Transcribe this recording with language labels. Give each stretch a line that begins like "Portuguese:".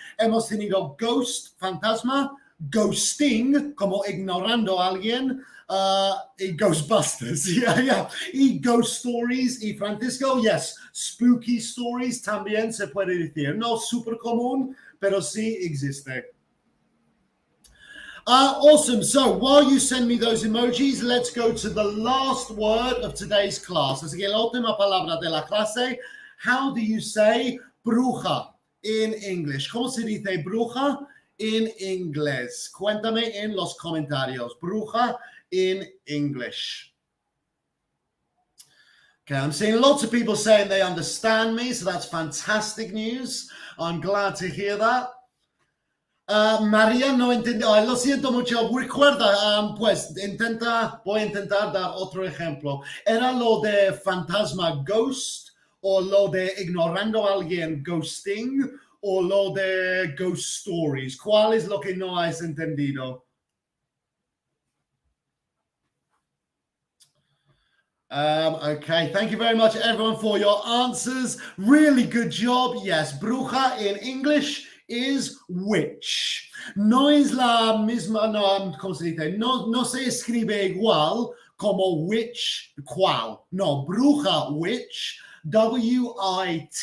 Spanish: Hemos tenido ghost, fantasma, ghosting, como ignorando a alguien, y Ghostbusters, yeah. Y ghost stories, y Francisco, yes, spooky stories también se puede decir. No súper común, pero sí existe.
English: Awesome. So while you send me those emojis, let's go to the last word of today's class.
Spanish: Así que la última palabra de la clase.
English: How do you say bruja in English?
Spanish: ¿Cómo se dice bruja in inglés? Cuéntame en los comentarios.
English: Bruja in English. Okay, I'm seeing lots of people saying they understand me, so that's fantastic news. I'm glad to hear that.
Spanish: María no entendió. Lo siento mucho. Recuerda, pues voy a intentar dar otro ejemplo. ¿Era lo de fantasma ghost o lo de ignorando a alguien ghosting o lo de ghost stories? ¿Cuál es lo que no has entendido?
English: Okay, thank you very much everyone for your answers. Really good job. Yes, bruja in English is witch.
Spanish: No es la misma, no, ¿cómo se dice? No se escribe igual como witch, cual. No, bruja, witch, W-I-T-C-H.